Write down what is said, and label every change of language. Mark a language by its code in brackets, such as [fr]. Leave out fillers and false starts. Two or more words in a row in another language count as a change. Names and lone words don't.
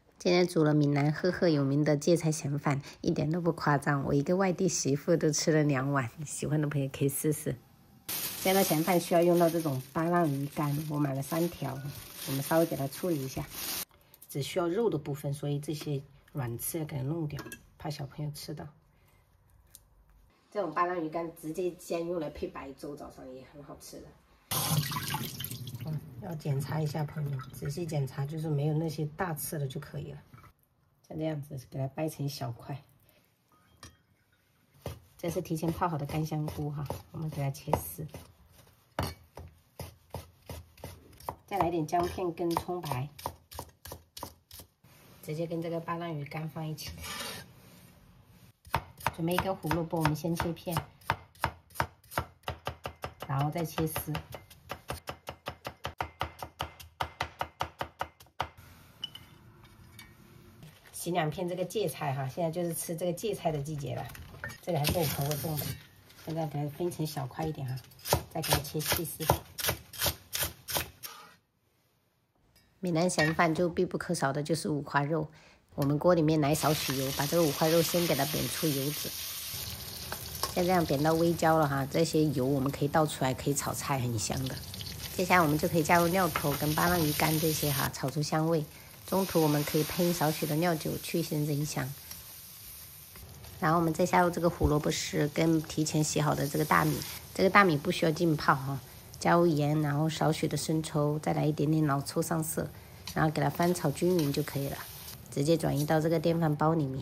[zh] 今天煮了閩南赫赫有名的芥菜鹹飯，一點都不誇張。我一個外地媳婦都吃了2碗，喜歡的朋友可以試試。這道鹹飯需要用到這種巴浪魚乾，我買了3 條，我們稍微給它處理一下，只需要肉的部分，所以這些軟刺要給它弄掉，怕小朋友吃到。這種巴浪魚乾直接煎用來配白粥，早上也很好吃的。要檢查一下，朋友，仔細檢查，就是沒有那些大刺的就可以了。像這樣子，給它掰成小塊。這是提前泡好的乾香菇哈，我們給它切絲。再來點薑片跟蔥白，直接跟這個巴浪魚乾放一起。準備一個胡蘿蔔，我們先切片，然後再切絲。洗2片這個芥菜哈，現在就是吃這個芥菜的季節了。這個還是我婆婆種的，現在給它分成小塊一點哈，再給它切細絲。閩南鹹飯就必不可少的就是五花肉，我們鍋裡面來少許油，把這個五花肉先給它煸出油脂。像這樣煸到微焦了哈，這些油我們可以倒出來，可以炒菜，很香的。接下來我們就可以加入料頭跟巴浪魚乾這些哈，炒出香味。中途我們可以噴少許的料酒去腥增香，然後我們再加入這個胡蘿蔔絲跟提前洗好的這個大米，這個大米不需要浸泡哈，加入鹽，然後少許的生抽，再來一點點老抽上色，然後給它翻炒均勻就可以了，直接轉移到這個電飯煲裡面。